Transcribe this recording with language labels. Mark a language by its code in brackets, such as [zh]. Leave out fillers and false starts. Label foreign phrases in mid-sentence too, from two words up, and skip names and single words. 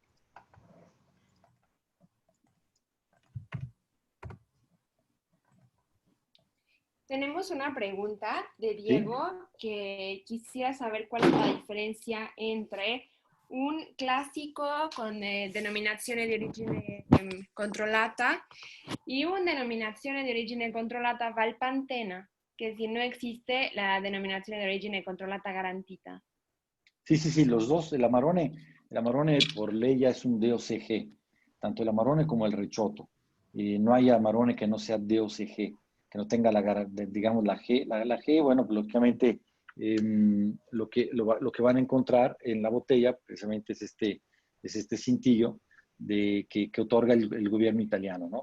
[es] Tenemos una pregunta de Diego, ¿sí?, que quisiera saber cuál es la diferencia entre un clásico con [it] denominazione di origine controllata [es] y una [it] denominazione di origine controllata [es] valpantena, que si no existe la [it] denominazione di origine controllata garantita. [es] Sí, los dos, el Amarone por ley ya es un DOCG, tanto el Amarone como el Recioto. No hay Amarone que no sea DOCG, que no tenga digamos la G. La G, bueno, pues, lógicamente lo que van a encontrar en la botella precisamente es este cintillo que otorga el gobierno italiano, ¿no?